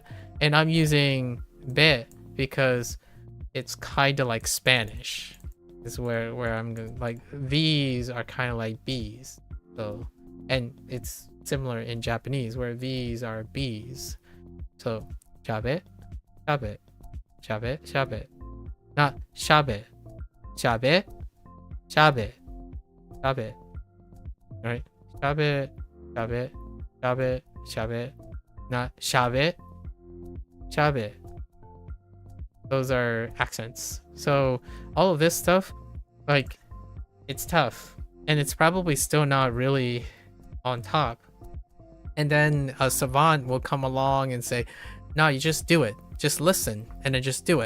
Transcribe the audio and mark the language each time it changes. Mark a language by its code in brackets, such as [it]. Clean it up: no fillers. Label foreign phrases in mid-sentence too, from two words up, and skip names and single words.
[en] And I'm using be because it's kind of like Spanish. Is where I'm going. Like V's are kind of like B's. So, and it's similar in Japanese where V's are B's. So shabe, shabe, shabe, shabe. Not shabe, shabe, shabe, shabe. Right? Shabe, shabe, shabe, shabe. Not shabe, shabe. Those are accents. So all of this stuff, like, it's tough. And it's probably still not really on top. And then a savant will come along and say, no, you just do it. Just listen and then just do it.